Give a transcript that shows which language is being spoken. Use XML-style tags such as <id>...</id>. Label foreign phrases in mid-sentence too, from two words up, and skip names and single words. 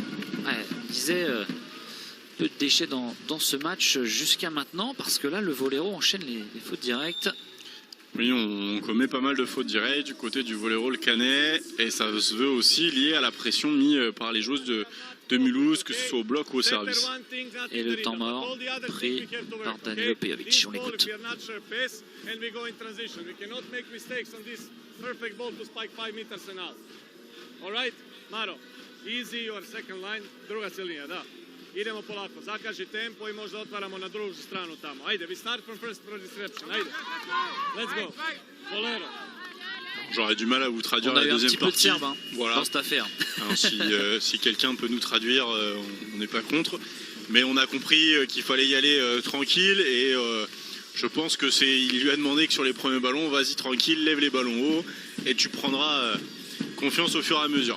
<fr>Ouais, on disait peu de déchets dans ce match jusqu'à maintenant parce que là le Vollero enchaîne les fautes directes. Oui, on commet pas mal de fautes directes du côté du Vollero Le Canet et ça se veut aussi lié à la pression mise par les joueuses de Mulhouse, que ce soit au bloc ou au service. Et le temps mort pris par Danilo Pejovic. On l'écoute.</fr> <sr>Idemo polako, zakaži tempo I možda otvaramo na drugu stranu tamo. Ajde,</sr> <en>we start from first reception. Ajde. Let's go. Vollero.</en> <fr>J'aurais du mal à vous traduire On a la eu un deuxième petit peu de partie. serbe Voilà. dans cette affaire. Alors, si quelqu'un peut nous traduire, on n'est pas contre. Mais on a compris qu'il fallait y aller tranquille et je pense que il lui a demandé que sur les premiers ballons, vas-y tranquille, lève les ballons haut et tu prendras confiance au fur et à mesure.</fr>